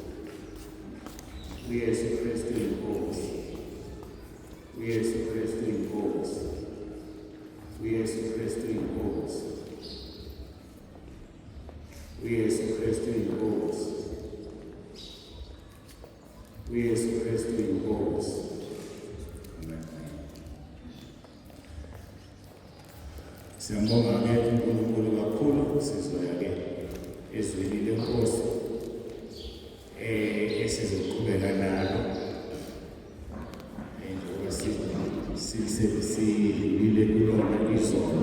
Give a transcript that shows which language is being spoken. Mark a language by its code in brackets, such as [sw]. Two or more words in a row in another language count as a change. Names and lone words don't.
[zu] uYesu Kristu inkosi. uYesu Kristu inkosi. uYesu Kristu inkosi. uYesu Kristu inkosi. uYesu Kristu inkosi. Siyambonga-ke uNkulunkulu kakhulu sizoya-ke ezweni lenkosi esizoqhubeka nalo njengoba sidlulile kulona izolo.